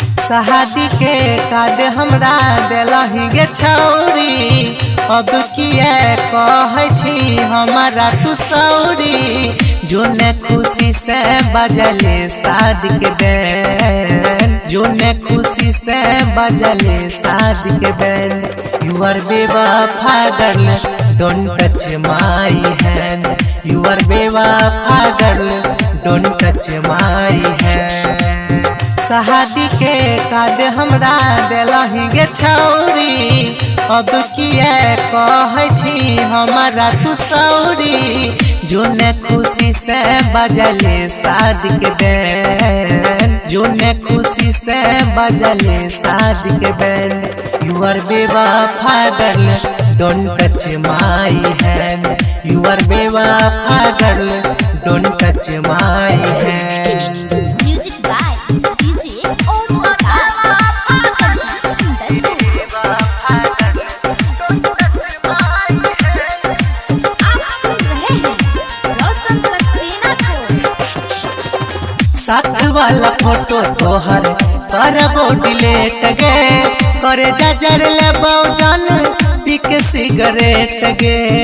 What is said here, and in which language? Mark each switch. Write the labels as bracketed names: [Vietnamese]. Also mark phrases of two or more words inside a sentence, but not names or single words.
[Angika] शादी के कार्ड हमरा दिलही गे छौरी, अब किए कहै छी हमारा तू सौरी। जोने खुशी से बजले शादी के बैंड, जोने खुशी से बजले शादी के बैंड। [English] You are bewafa girl don't touch my hand, you are bewafa girl don't touch my hand. [Angika] शादी के कार्ड हमरा दिलही गे छौरी, अब किए कहै छी हमारा तू सौरी। जोने खुशी से बजले शादी के बैंड, जोने खुशी से बजले शादी के बैंड। [English] You are bewafa girl don't touch my hand, you are bewafa girl don't touch my hand. Music by DJ ओम प्रकाश संगीत सुंदर। [Hindi] आप सुन रहे हैं रोशन सक्सेना को। [Angika] साथ वाला फोटो तोहर करबो डिलीट गे, करे जजर लेबो जान पिक सिगरेट गे।